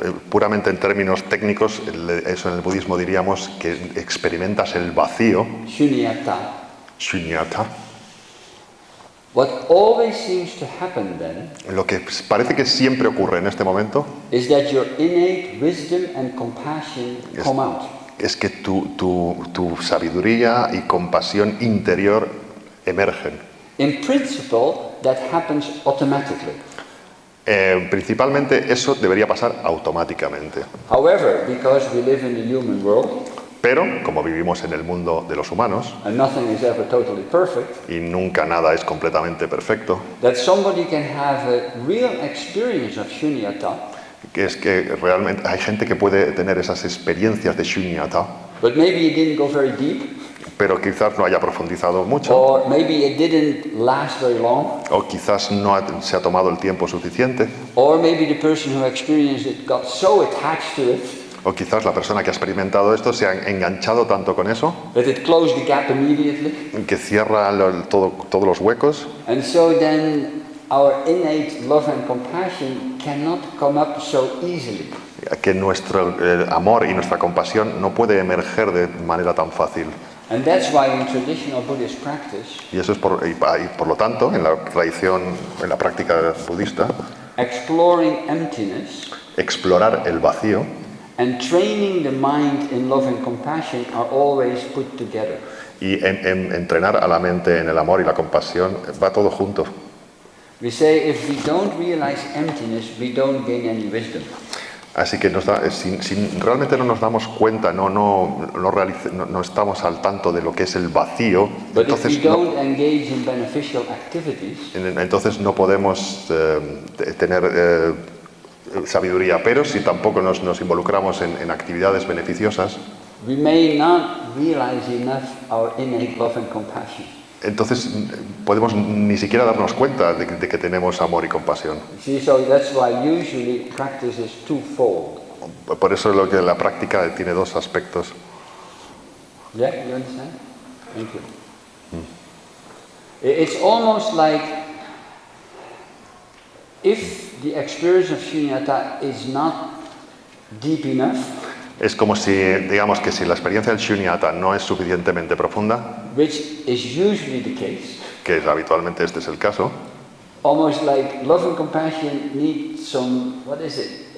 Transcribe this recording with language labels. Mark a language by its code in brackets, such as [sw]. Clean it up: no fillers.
[es] Puramente en términos técnicos, eso en el budismo diríamos que experimentas el vacío, shunyata. shunyata. [en] What always seems to happen then [es] Lo que parece que siempre ocurre en este momento [en] is that your innate wisdom and compassion come out. [es] es que tu sabiduría y compasión interior emergen. [en] In principle, that happens automatically. [es] Principalmente eso debería pasar automáticamente. [en] However, because we live in the human world, [es] Pero, como vivimos en el mundo de los humanos, [en] and nothing is ever totally perfect, [es] y nunca nada es completamente perfecto, [en] that somebody can have a real experience of shunyata, [es] que es que realmente hay gente que puede tener esas experiencias de shunyata, [en] but maybe it didn't go very deep, [es] pero quizás no haya profundizado mucho, [en] or maybe it didn't last very long, [es] o quizás no se ha tomado el tiempo suficiente, [en] or maybe the person who experienced it got so attached to it [es] o quizás la persona que ha experimentado esto se ha enganchado tanto con eso [en] that it closed the gap immediately. [es] que cierra todos los huecos, [en] And so then our innate love and compassion cannot come up so easily. [es] que nuestro amor y nuestra compasión no puede emerger de manera tan fácil. [en] And that's why in traditional Buddhist practice, [es] Y eso es por lo tanto, en la tradición, en la práctica budista, [en] exploring emptiness [es] explorar el vacío [en] and training the mind in love and compassion are always put together. [es] y entrenar a la mente en el amor y la compasión va todo junto. [en] We say if we don't realize emptiness, we don't gain any wisdom. [es] Así que si realmente no nos damos cuenta, no estamos al tanto de lo que es el vacío, [en] But if we [es] entonces [en] don't engage in beneficial activities, [es] entonces no podemos tener sabiduría. Pero si tampoco nos involucramos en actividades beneficiosas, [en] we may not realize enough our innate love and compassion. [es] entonces podemos ni siquiera darnos cuenta de que tenemos amor y compasión. [en] See, so that's why usually practice is twofold. [es] Por eso es lo que la práctica tiene dos aspectos. [en] Yeah, you understand? Thank you. It's almost like if the experience of shunyata is not deep enough, [es] Es como si, digamos que si la experiencia del shunyata no es suficientemente profunda, [en] which is usually the case, [es] que habitualmente este es el caso, [en] almost like love and compassion need some, what is it?